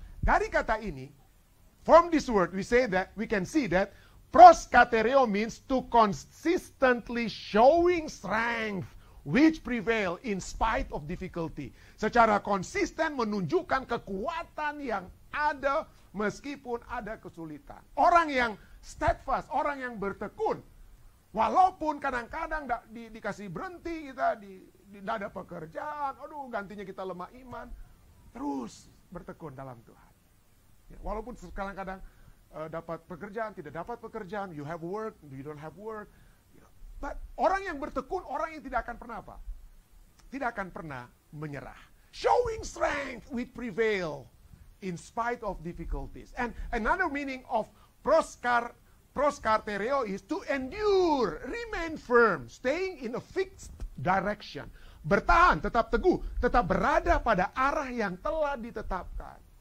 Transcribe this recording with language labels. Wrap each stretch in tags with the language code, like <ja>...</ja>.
<id>Dari kata ini,</id> <en>from this word, we can see that proskartereo means to consistently showing strength which prevail in spite of difficulty.</en> <id>Secara konsisten menunjukkan kekuatan yang ada meskipun ada kesulitan. Orang yang steadfast, orang yang bertekun, walaupun kadang-kadang dikasih berhenti, kita tidak ada pekerjaan, aduh gantinya kita lemah iman, terus bertekun dalam Tuhan. Ya, walaupun kadang-kadang dapat pekerjaan, tidak dapat pekerjaan,</id> <en>you have work, you don't have work.</en> <id>But orang yang bertekun, orang yang tidak akan pernah apa? Tidak akan pernah menyerah.</id> <en>Showing strength, we prevail in spite of difficulties. And another meaning of proskartereo is to endure, remain firm, staying in a fixed direction.</en> <id>Bertahan, tetap teguh, tetap berada pada arah yang telah ditetapkan.</id>